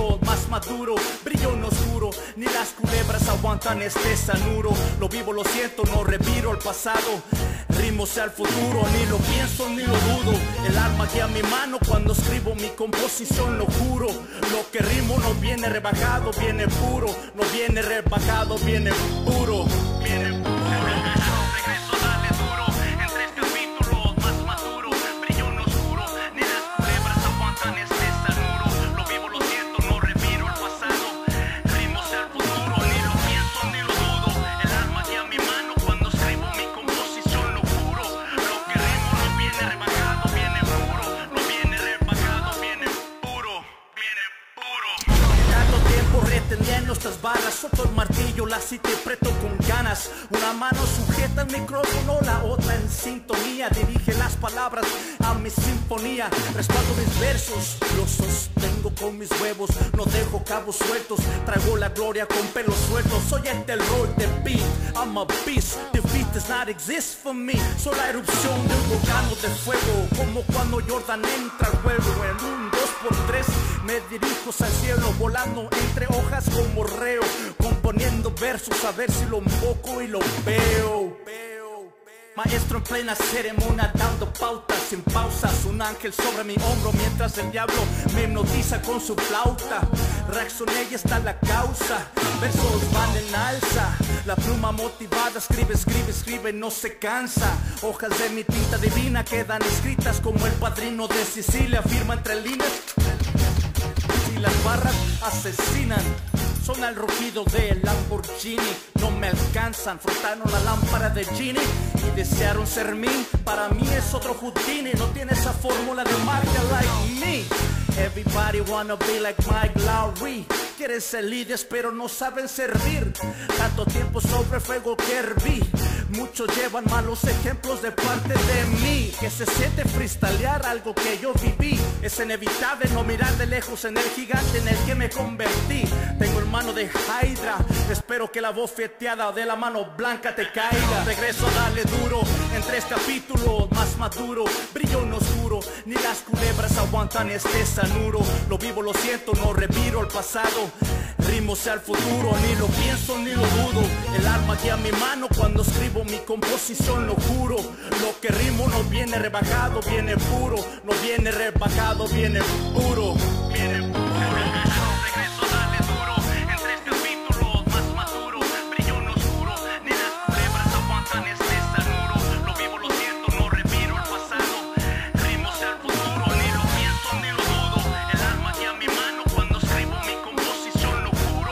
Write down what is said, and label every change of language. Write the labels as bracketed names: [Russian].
[Spanish] más maduro, brillo en oscuro, ni las culebras aguantan este sanuro. Lo vivo, lo siento, no reviro el pasado, rimos al futuro, ni lo pienso ni lo dudo. El alma guía mi mano cuando escribo mi composición, lo juro. Lo que rimo no viene rebajado, viene puro. No viene rebajado, viene puro. Viene puro. Regreso, dale duro. En 3 capítulos más maduro, brillo en oscuro, ni las culebras aguantan este sanuro. Lo vivo, lo siento, no reviro el pasado, rimos al futuro, ni lo pienso ni lo dudo. El alma guía mi mano cuando escribo mi composición, lo juro. Lo que rimo no viene rebajado, viene puro. No viene rebajado, viene puro. Viene puro. Tanto tiempo reteniendo estas barras, soto el martillo, las interpreto con ganas. Una mano sujeta el micrófono, la otra en sintonía, dirige las palabras a mi sinfonía. Respaldo mis versos, los sostengo con mis huevos, no dejo cabos sueltos, traigo la gloria con pelos sueltos. Soy el terror de beat, [English] I'm a beast, defeat does not exist for me. [Spanish] Soy la erupción de un volcán de fuego, como cuando Jordan entra al juego. En un 2x3 me dirijo al cielo, volando entre hojas como reo, componiendo versos a ver si lo invoco y lo veo. Maestro en plena ceremonia, dando pautas sin pausas. Un ángel sobre mi hombro mientras el diablo me hipnotiza con su flauta. Reaccioné y está la causa, versos van en alza. La pluma motivada escribe, escribe, escribe, no se cansa. Hojas de mi tinta divina quedan escritas como el padrino de Sicilia. Firma entre líneas y las barras asesinan. Son el rugido del Lamborghini, no me alcanzan, frotaron la lámpara de Genie y desearon ser mí. Para mí es otro Houdini, no tiene esa fórmula de magia [English] like me. Everybody wanna be like Mike Lowry. [Spanish] Quieren ser líderes pero no saben servir. Tanto tiempo sobre fuego que herví. Muchos llevan malos ejemplos de parte de mí. Que se siente freestylear algo que yo viví. Es inevitable no mirar de lejos en el gigante en el que me convertí. Tengo el mano de Hydra, espero que la bofeteada de la mano blanca te caiga. Regreso, dale duro, en 3 capítulos más maduro, brillo en oscuro, ni las culebras aguantan este sanuro. Lo vivo, lo siento, no reviro el pasado, rimos al futuro, ni lo pienso ni lo dudo. El alma guía mi mano cuando escribo mi composición, lo juro. Lo que rimo no viene rebajado, viene puro. No viene rebajado, viene puro. Viene puro. Regreso, dale duro, en 3 capítulos más maduro, brillo en oscuro, ni las culebras aguantan este sanuro. Lo vivo, lo siento, no reviro el pasado, rimos al futuro, ni lo pienso ni lo dudo. El alma guía mi mano cuando escribo mi composición, lo juro.